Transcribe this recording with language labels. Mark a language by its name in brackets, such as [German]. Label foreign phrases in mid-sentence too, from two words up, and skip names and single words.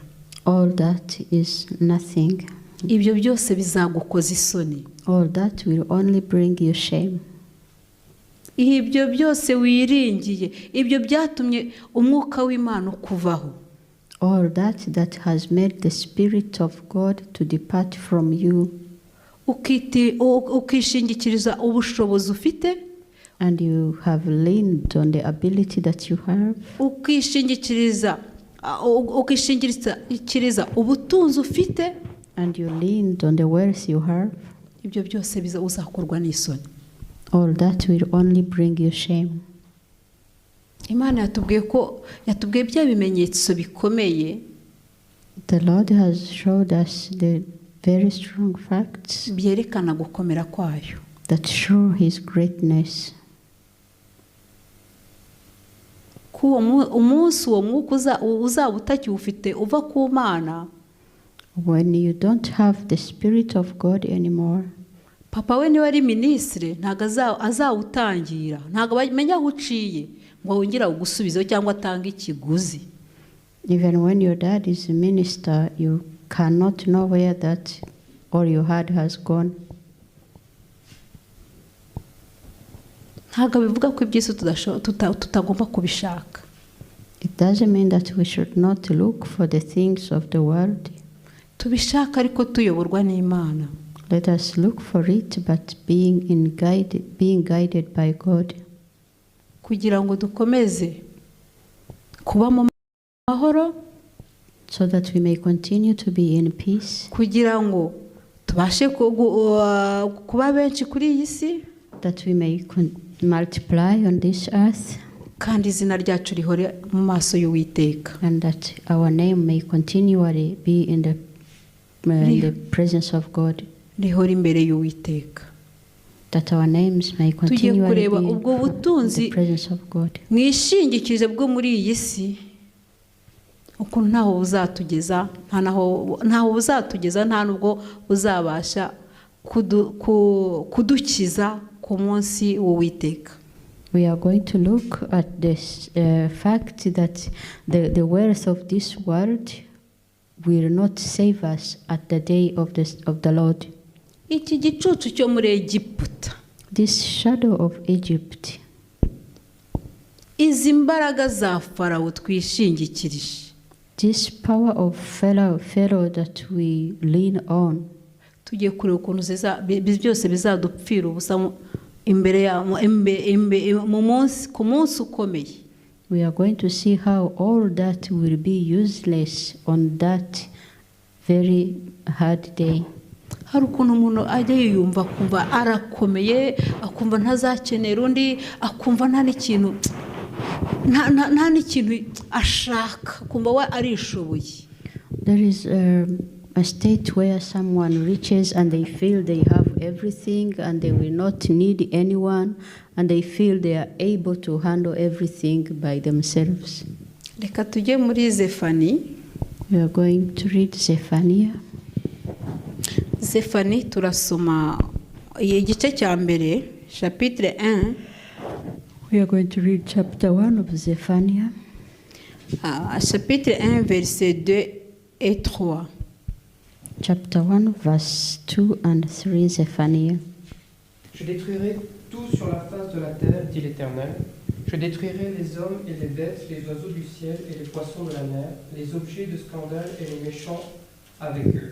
[English] All that is nothing. [Kinyarwanda] Ibyo byose bizagukoza isoni. [English] All that will only bring you shame. [Kinyarwanda] Ibyo byose wiringiye, ibyo byatumye umwuka w'Imana kuvaho. [English] All that has made the Spirit of God to depart from you. [Kinyarwanda] Ukishingikiriza ubushobozi ufite. [English] And you have leaned on the ability that you have. [Kinyarwanda] Ukishingikiriza ubutunzi ufite. [English] And you leaned on the wealth you have. [Kinyarwanda] Ibyo byose uzakorwa n'isoni. [English] All that will only bring you shame. [Kinyarwanda] Imana yatubwiye bya bimenyetso bikomeye. [English] The Lord has showed us the very strong facts [Kinyarwanda] byerekana gukomera kwayo. [English] That show his greatness. [Kinyarwanda] Umunsi uwo mwuka uzaba utakiwufite uva ku Mana. [English] When you don't have the Spirit of God anymore. [Kinyarwanda] Papa we niwe ari ministre, ntago azawutangira, ntago bamenya aho uciye ngo wongera ugusubizo cyangwa atanga ikiguzi. [English] Even when your dad is a minister, you cannot know where that all you had has gone. [Kinyarwanda] ntabwo bivuga ko iby'isi tutagomba kubishaka. [English] It doesn't mean that we should not look for the things of the world. [Kinyarwanda] Tubishaka ariko tuyoborwa n'Imana. [English] Let us look for it, but being guided by God. [Kinyarwanda] Kugira ngo dukomeze kuba mu mahoro, [English] so that we may continue to be in peace. [Kinyarwanda] Kugira ngo tubashe kuba benshi kuri iyi si, [English] that we may multiply on this earth. [Kinyarwanda] Kandi izina ryacu rihore mu maso y'Uwiteka. [English] And that our name may continually be in the presence of God. [Kinyarwanda] Rihore imbere y'Uwiteka. [English] That our names may continually be in the presence of God. [Kinyarwanda] Mwishingikirize bwo muri iyi si, ukuntu ntaho buzatugeza, ntaho buzatugeza, nta nubwo buzabasha kudukiza ku munsi w'Uwiteka. [English] We are going to look at this fact that the wealth of this world will not save us at the day of the Lord. [Kinyarwanda] Iki gicucu cyo muri Egiputa, [English] this shadow of Egypt, [Kinyarwanda] izi mbaraga za Farawo twishingikirije, [English] this power of Pharaoh that we lean on, [Kinyarwanda] tugiye kureba ukuntu byose bizadupfira ubusa imbere ku munsi ukomeye. [English] We are going to see how all that will be useless on that very hard day. [Kinyarwanda] Hari ukuntu umuntu ajya yiyumva akumva arakomeye, akumva ntazakenera undi, akumva nta n'ikintu ashaka, akumva we arishoboye. [English] There is a state where someone reaches and they feel they have everything and they will not need anyone and they feel they are able to handle everything by themselves. [Kinyarwanda] Reka tujye muri Zefani. [English] We are going to read Zephaniah. [Kinyarwanda] Zefani turasoma igice cya mbere, chapitre 1. [English] We are going to read chapter 1 of Zephaniah. [French] Chapitre 1 versets 2 et 3. [English] Chapter 1 verse 2 and 3 Zephaniah. [French] Je détruirai tout sur la face de la terre, dit l'Éternel. Je détruirai les hommes et les bêtes, les oiseaux du ciel et les poissons de la mer, les objets de scandale et les méchants avec eux.